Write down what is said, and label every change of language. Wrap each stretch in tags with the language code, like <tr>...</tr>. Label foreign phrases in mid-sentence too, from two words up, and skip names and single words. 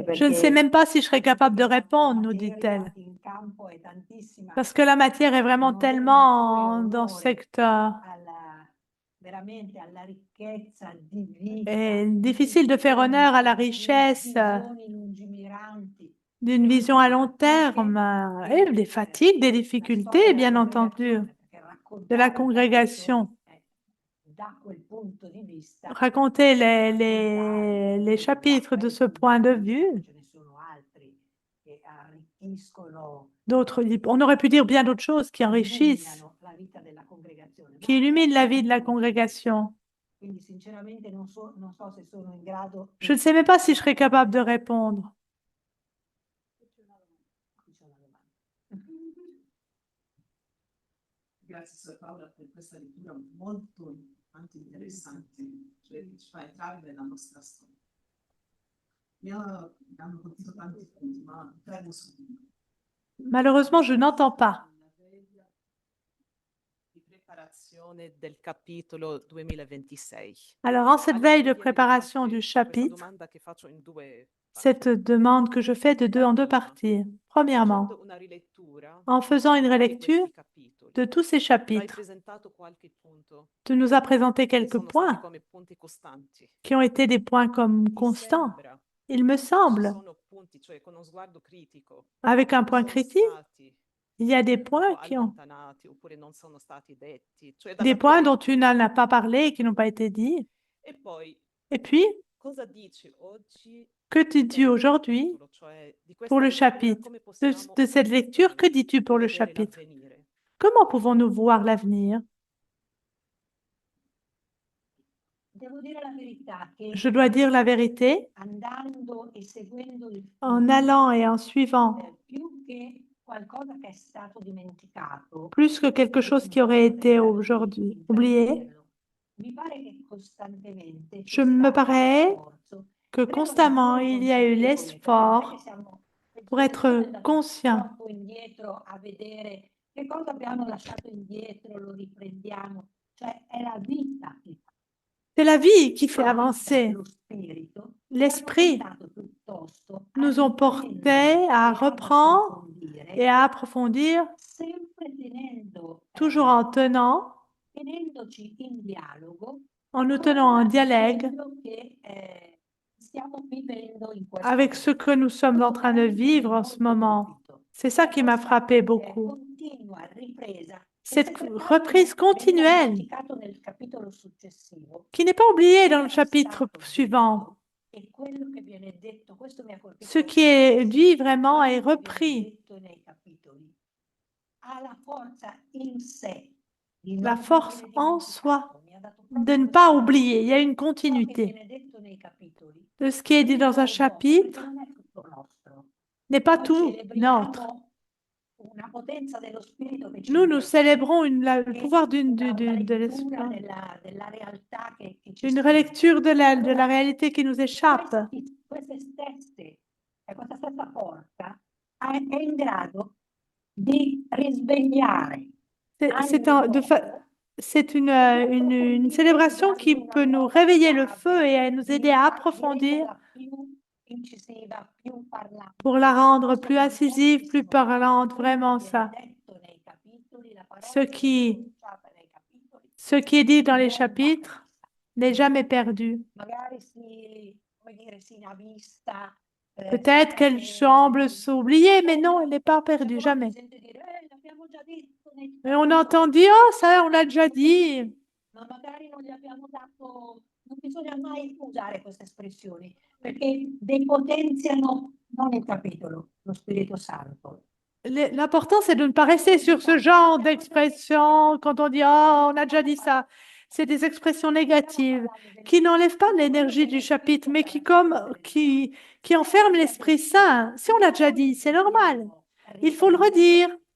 <fr>Je ne sais</fr> <it>perché</it> <fr>même pas si je serais capable de la répondre, nous</fr> <it>materia</it> <fr>dit-elle,</fr> <it>in campo è tantissima,</it> <fr>parce que la matière est vraiment</fr> <it>non dà</it> <fr>tellement</fr> <it>neppure</it> <fr>dans ce</fr> <it>onore</it> <fr>secteur.</fr> <it>veramente alla ricchezza di vita,</it> <fr>Et</fr> <it>di</it> <fr>difficile de faire honneur à la</fr> <it>di</it> <fr>richesse</fr> <it>visioni lungimiranti,</it> <fr>d'une vision à long terme et des fatigues, des</fr> <it>la</it> <fr>difficultés,</fr> <it>storia</it> <fr>bien</fr> <it>della</it> <fr>entendu,</fr> <it>congregazione, perché</it> <fr>de la</fr> <it>raccontare il</it> <fr>congrégation.</fr> <it>capitolo, da quel punto di vista</it> <fr>Raconter</fr> <it>raccontare</it> <fr>les chapitres de ce</fr> <it>punti</it> <fr>point de</fr> <it>di vista,</it> <fr>vue.</fr> <it>ce ne sono altri che arricchiscono</it> <fr>D'autres, on aurait pu dire bien d'autres choses qui enrichissent,</fr> <it>illuminano la vita della congregazione,</it> <fr>qui illuminent la vie de la congrégation.</fr> <it>quindi sinceramente non so se sono in grado</it> <fr>Je ne sais même pas si je serais capable de répondre.</fr> <it>Grazie Sor Paola per questa lettura molto anche interessante, cioè ci fa entrare nella nostra storia. Mi hanno colpito tanti punti, ma prego subito.</it> <fr>Malheureusement, je n'entends pas.</fr> <it>Di preparazione del capitolo 2026.</it> <fr>Alors, en cette</fr> <it>Allora,</it> <fr>veille</fr> <it>mi</it> <fr>de</fr> <it>viene di</it> <fr>préparation</fr> <it>farti</it> <fr>du</fr> <it>questa</it> <fr>chapitre,</fr> <it>domanda che faccio in due</it> <fr>cette</fr> <it>parti.</it> <fr>demande que je fais en deux parties. Premièrement,</fr> <it>Facendo una rilettura</it> <fr>en faisant une</fr> <it>di</it> <fr>relecture</fr> <it>questi capitoli.</it> <fr>de tous ces</fr> <it>Tu hai</it> <fr>chapitres,</fr> <it>presentato qualche punto</it> <fr>tu nous as présenté</fr> <it>che</it> <fr>quelques</fr> <it>sono stati</it> <fr>points</fr> <it>come punti costanti.</it> <fr>qui ont été des points comme</fr> <it>Mi</it> <fr>constants.</fr> <it>sembra</it> <fr>Il me</fr> <it>che ci</it> <fr>semble,</fr> <it>sono punti, cioè con uno sguardo critico,</it> <fr>avec un point</fr> <it>sono</it> <fr>critique,</fr> <it>stati</it> <fr>il y a des</fr> <it>un po'</it> <fr>points qui ont</fr> <it>allontanati oppure non sono stati detti. Cioè</it> <fr>des</fr> <it>dalla tua</it> <fr>points dont tu</fr> <it>lettura.</it> <fr>n'en as pas parlé et qui n'ont pas été dits.</fr> <it>E poi</it> <fr>Et puis,</fr> <it>cosa dici oggi</it> <fr>que tu dis</fr> <it>del</it> <fr>aujourd'hui</fr> <it>capitolo, cioè di</it> <fr>pour</fr> <it>questa</it> <fr>le</fr> <it>lettura,</it> <fr>chapitre?</fr> <it>come</it> <fr>De</fr> <it>possiamo</it> <fr>cette lecture, que dis-tu pour le</fr> <it>prevedere</it> <fr>chapitre?</fr> <it>l'avvenire?</it> <fr>Comment pouvons-nous voir l'avenir?</fr> <it>Devo dire la verità che</it> <fr>Je dois dire la vérité,</fr> <it>andando e seguendo il</it> <fr>en</fr> <it>filo,</it> <fr>allant et en suivant,</fr> <it>più che qualcosa che è stato dimenticato,</it> <fr>plus que quelque chose qui aurait été aujourd'hui oublié,</fr> <it>mi pare che costantemente</it> <fr>je me paraît que</fr> <it>credo</it> <fr>constamment il y a eu</fr> <it>consapevole, perché non è</it> <fr>l'effort</fr> <it>che siamo</it> <fr>pour être conscient.</fr> <it>troppo indietro a vedere che cosa abbiamo lasciato indietro, lo riprendiamo, cioè è la vita che fa.</it> <fr>C'est la vie qui fait</fr> <it>La vita,</it> <fr>avancer.</fr> <it>lo spirito,</it> <fr>L'esprit</fr> <it>ci hanno portato piuttosto a</it> <fr>nous ont portés</fr> <it>riprendere</it> <fr>à</fr> <it>e ad</it> <fr>reprendre</fr> <it>approfondire,</it> <fr>et à approfondir,</fr> <it>sempre tenendo,</it> <fr>toujours en</fr> <it>tenendoci in dialogo</it> <fr>en nous tenant en dialogue</fr> <it>quello che stiamo vivendo in questo</it> <fr>avec ce que nous sommes en train de vivre en ce moment. C'est ça qui m'a frappé beaucoup.</fr> <it>continua ripresa</it> <fr>Cette reprise continuelle</fr> <it>nel capitolo successivo.</it> <fr>qui n'est pas oubliée dans le chapitre suivant.</fr> <it>E quello che viene detto, questo mi ha colpito</it> <fr>Ce qui est dit vraiment est repris.</fr> <it>detto nei capitoli ha la forza in sé di</it> <fr>La</fr> <it>non</it> <fr>force</fr> <it>venire</it> <fr>en</fr> <it>dimenticato.</it> <fr>soi</fr> <it>Mi ha dato</it> <fr>de</fr> <it>proprio</it> <fr>ne pas</fr> <it>questa-</it> <fr>oublier. Il y a une</fr> <it>ciò che</it> <fr>continuité.</fr> <it>viene detto nei capitoli</it> <fr>De ce qui est dit dans un chapitre</fr> <it>perché non è tutto nostro.</it> <fr>n'est pas</fr> <it>Noi</it> <fr>tout</fr> <it>celebriamo</it> <fr>notre.</fr> <it>una potenza dello spirito che ci</it> <fr>Nous</fr> <it>investe,</it> <fr>célébrons le</fr> <it>e</it> <fr>pouvoir de</fr> <it>una</it> <fr>l'esprit,</fr> <it>lettura della realtà che ci</it> <fr>une</fr> <it>sfugge.</it> <fr>relecture de la réalité qui nous échappe.</fr> <it>Queste stesse, questa stessa forza è in grado di risvegliare</it> <fr>C'est</fr> <it>anni dopo</it> <fr>c'est une célébration qui peut nous réveiller le feu et nous aider à approfondir pour la rendre plus incisive, plus parlante, vraiment ça. Ce qui est dit dans les chapitres n'est jamais perdu. Peut-être qu'elle semble s'oublier, mais non, elle n'est pas perdue, jamais. Et on entend dire, oh, ça, on l'a déjà dit.</fr> <it>Ma magari non gli abbiamo dato, non bisogna mai usare queste espressioni, perché depotenziano non il capitolo, lo Spirito Santo.</it> <fr>L'important, c'est de ne pas rester sur ce genre d'expression quand on dit, oh, on a déjà dit ça. C'est des expressions négatives qui n'enlèvent pas l'énergie du chapitre, mais qui enferment l'Esprit Saint. Si on l'a déjà dit, c'est normal. Il faut le redire.</fr>